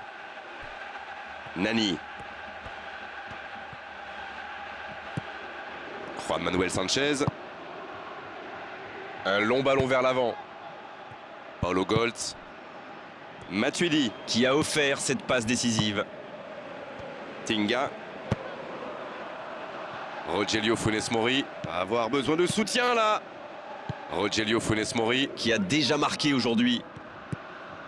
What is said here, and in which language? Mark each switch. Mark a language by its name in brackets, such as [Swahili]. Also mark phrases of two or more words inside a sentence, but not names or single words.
[French] Nani. Juan Manuel Sanchez. Un long ballon vers l'avant. Paulo Goltz. Matuidi qui a offert cette passe décisive. Tinga. Rogelio Funes Mori va avoir besoin de soutien là. Rogelio Funes Mori qui a déjà marqué aujourd'hui.